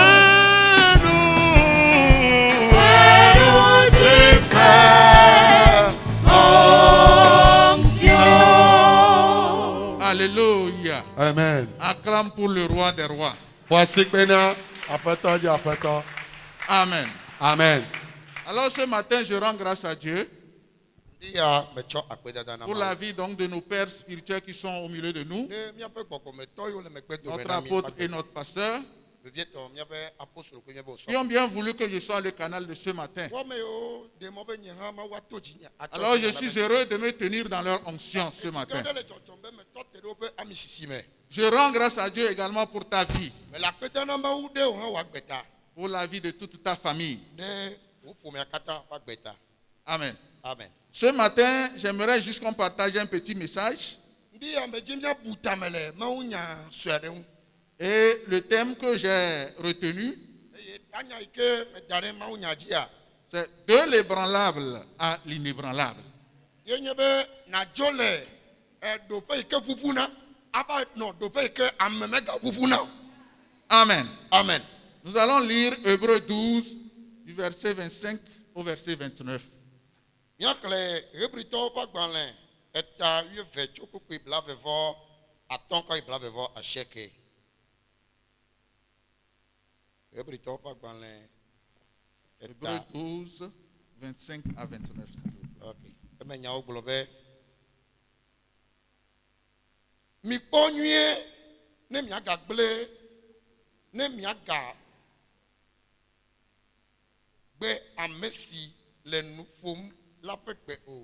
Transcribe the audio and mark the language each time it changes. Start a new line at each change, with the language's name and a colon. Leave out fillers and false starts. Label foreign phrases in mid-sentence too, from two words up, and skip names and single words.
French: viens nous d'une fraîche onction. Alléluia. Amen. Acclame pour le roi des rois. Voici que maintenant, après-toi, dis après-toi. Amen. Amen. Alors ce matin, je rends grâce à Dieu
Ewe: Dia metsɔ akpedada na
French: pour la vie donc de nos pères spirituels qui sont au milieu de nous,
Ewe: ne miaƒe gbɔgbɔmetɔ yiwo le megbe dome
French: notre
Ewe: na mi
French: apôtre et notre pasteur,
Ewe: vevietɔ miaƒe apostolo kple miaƒe
French: qui ont
Ewe: osɔ
French: bien voulu que je sois le canal de ce matin.
Ewe: wɔme yiwo ɖe mɔ be nye hã mawu ato dzinye
French: Alors je suis heureux de me tenir dans leur onction ce matin.
Ewe: ɖe le dzɔdzɔm be metɔ te ɖe woƒe ami sisi me
French: Je rends grâce à Dieu également pour ta vie,
Ewe: me le akpedɔ na mawu ɖe wo hã woagbe ta
French: pour la vie de toute ta famille.
Ewe: ɖe wo ƒomea katã woagbe ta
French: Amen. amen. Ce matin, j'aimerais juste qu'on partage un petit message.
Ewe: Ndi ame dzi miabu tame le mawu nya sue ɖe ŋu
French: Et le thème que j'ai retenu,
Ewe: eye anya yi ke meda ɖe mawu nya dzia
French: c'est de l'ébranlable à l'inébranlable.
Ewe: ye nye be nadzo le ɖoƒe yi ke ʋuʋuna ava nɔ ɖoƒe yi ke ame mega ʋuʋuna o. Amen. Amen.
French: Nous allons lire Hébreux 12, du verset 25 au verset 29.
Ewe: Míaxlẽ Hebritɔwo ƒe agbalẽ eta 12 tso kpukpui blavevɔ atɔ̃ kɔ yi blavevɔ asieke. Hebritɔwo ƒe agbalẽ
French: Hébreux
Ewe: eta
French: 12, 25 à 29. s'il vous plaît. ok.
Ewe: Eme nyawo gblɔ be mikpɔ nyuie ne miagagblẽ ne miagagbe ame si le nu ƒom la ƒe gbe o.